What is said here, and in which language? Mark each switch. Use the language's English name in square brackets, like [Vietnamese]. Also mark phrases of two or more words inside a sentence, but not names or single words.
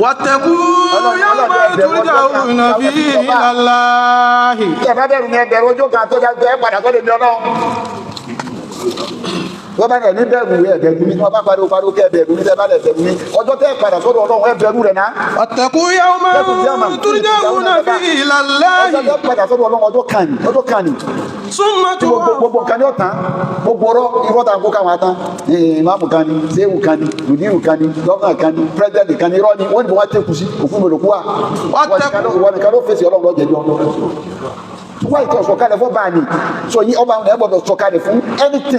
[Yoruba] wọ́tẹ̀kù yóò máa túnjà òun náà bí ìlàláhì. tẹ́ bá bẹ̀rù mi ẹbẹ̀rù ojú kan tó dá ẹ padà tó lè mi ọlọ́run. wọ́n bá ní ẹni bẹ̀rù ẹ̀bẹ̀rù mi wọ́n bá pariwo kẹ́ ẹ̀bẹ̀rù mi tẹ́ bá lẹ̀ bẹ̀rù mi ọjọ́ tẹ́ padà sọ́dọ̀ Ọlọ́run ẹ̀bẹ̀rù rẹ̀ náà. [Arabic] واتقوا يوما ترجعون فيه إلى الله. [Yoruba] ọjọ́ tẹ́ padà sọ́dọ̀ Ọlọ́run ọjọ́ kan ni. Summa gbogbo nǹkan ní ọ̀tán gbogbo irọ́ ta kó káwọn atán ìmáàmù kan ni sẹ́wù kan ni lùdírù kan ni gọ́ọ̀nà kan ni pírẹ́sidẹ̀ntì kan ni irọ́ ni wọ́n ní wọ́n tẹ́kù sí òkú mélòó kú wa wọ́n nìkan ló fèsì Ọlọ́run lọ́jẹ̀jọ́ wọ́n ìtọ̀ sọ̀kalẹ̀ fún báà ni so yí ọba ọ̀nà ẹ̀gbọ́dọ̀ sọ̀kalẹ̀ fún anything